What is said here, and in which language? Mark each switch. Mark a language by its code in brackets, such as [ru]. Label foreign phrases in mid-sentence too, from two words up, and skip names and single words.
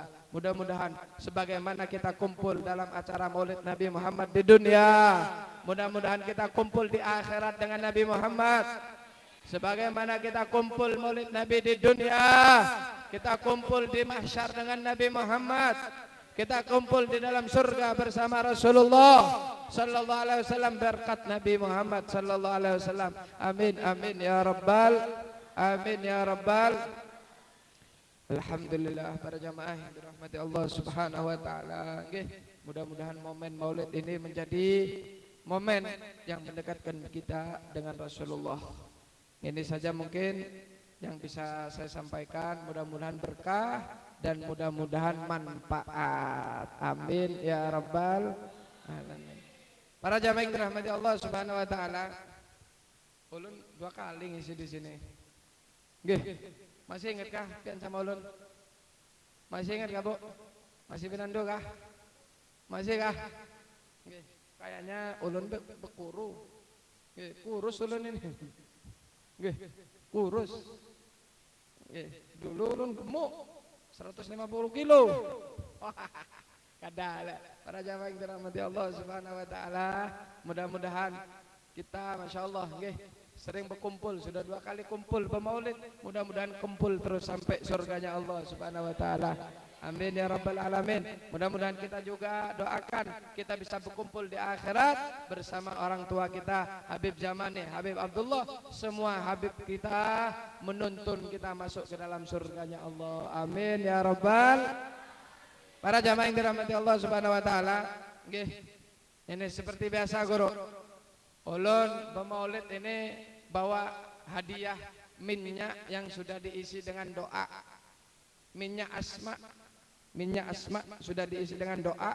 [id] Mudah-mudahan sebagaimana kita kumpul dalam acara Maulid Nabi Muhammad di dunia, mudah-mudahan kita kumpul di akhirat dengan Nabi Muhammad. Sebagaimana kita kumpul Maulid Nabi di dunia, kita kumpul di mahsyar dengan Nabi Muhammad. Kita kumpul di dalam surga bersama Rasulullah [ar] صلى الله عليه وسلم, [id] berkat Nabi Muhammad [ar] صلى الله عليه وسلم. آمين آمين يا رب آمين يا رب. [id] Alhamdulillah para jamaah yang dirahmati Allah [ar] سبحانه وتعالى. [id] Mudah-mudahan momen Maulid ini menjadi momen yang mendekatkan kita dengan Rasulullah. Ini saja mungkin yang bisa saya sampaikan. Mudah-mudahan berkah dan mudah-mudahan manfaat. [ar] آمين يا رب العالمين. [id] Para jamaah yang dirahmati Allah [ar] سبحانه وتعالى, [id] ulun 2 kali ngisi di sini. [jv] Nggih. [bjn] Masih ingat kah pian sama ulun? Masih ingat kah, Bu? Masih pinando kah? Masih kah? Nggih. Kayaknya ulun bekuru. Nggih, kurus ulun ini. Nggih, kurus. Nggih, dulu ulun gemuk. [id] 150 kilo. Kada para jamaah yang dirahmati Allah [ar] سبحانه وتعالى, [id] mudah-mudahan kita [ar] ما شاء الله [id] sering berkumpul, sudah 2 kali kumpul pemaulid, mudah-mudahan kumpul terus sampai surganya Allah [ar] سبحانه وتعالى. آمين يا رب العالمين. [id] Mudah-mudahan kita juga doakan kita bisa berkumpul di akhirat bersama orang tua kita Habib Zamani, Habib Abdullah, semua Habib kita menuntun kita masuk ke dalam surganya Allah. [ar] آمين يا رب. [id] Para jamaah yang dirahmati Allah [ar] سبحانه وتعالى, [id] nggih. Ini seperti biasa guru. Ulun pemaulid ini bawa hadiah minyak yang sudah diisi dengan doa. Minyak asma sudah diisi dengan doa.